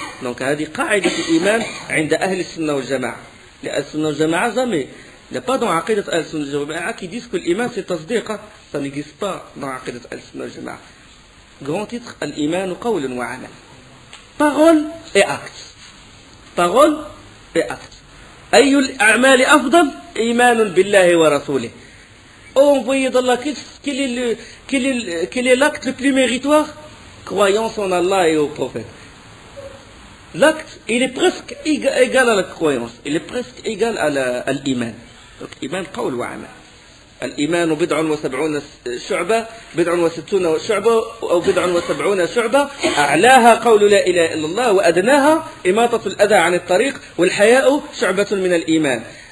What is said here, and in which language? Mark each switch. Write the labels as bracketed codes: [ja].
[ar] Donc, هذه قاعدة الإيمان عند أهل السنة والجماعة. [fr] Les السنة والجماعة jamais. Il n'y a pas dans [ar] عقيدة أهل السنة والجماعة [fr] qui disent que l'Iman c'est tasdiq. Ça n'existe pas dans عقيدة أهل السنة والجماعة. Grand titre, [ar] الإيمان قول وعمل. [fr] Parole et acte. Parole et acte. [ar] أي الأعمال أفضل؟ إيمان بالله ورسوله. [fr] Oh, envoyé d'Allah, quel est l'acte le plus méritoire? Croyance en Allah et au prophète. L'acte, il est presque égal à la croyance. Il est presque égal à l'iman. [ar] Donc, iman, qawl wa amal. الإيمان بضع وسبعون شعبة بضع وستون شعبة أو بضع وسبعون شعبة أعلاها قول لا إله إلا الله وأدناها إماطة الأذى عن الطريق والحياء شعبة من الإيمان.